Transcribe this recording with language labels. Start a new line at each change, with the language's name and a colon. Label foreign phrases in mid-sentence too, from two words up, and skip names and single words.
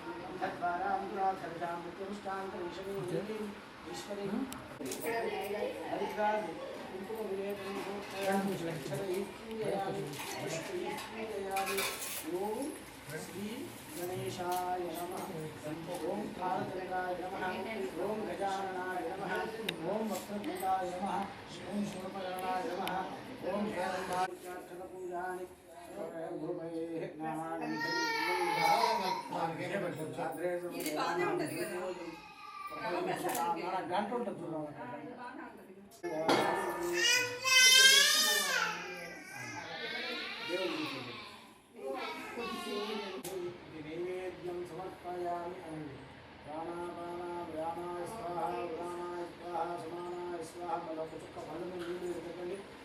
Sanskrit: गणेशाय नमः ओम भारतराय नमः ओम गजाननाय नमः ओम वक्रतुंडाय नमः ओम शूर्पकर्णाय नमः ओम हेरंबाचार्यपूजानि
Telugu: గంట ఉంటుంది
Sanskrit: నైవేద్యం సమర్పయామి ప్రాణాపానా వ్యానాయ స్వాహ వ్యానాయ స్వాహ సమానాయ స్వాహ
Telugu: మరొక చుక్క ఫలం నీళ్ళు పెట్టండి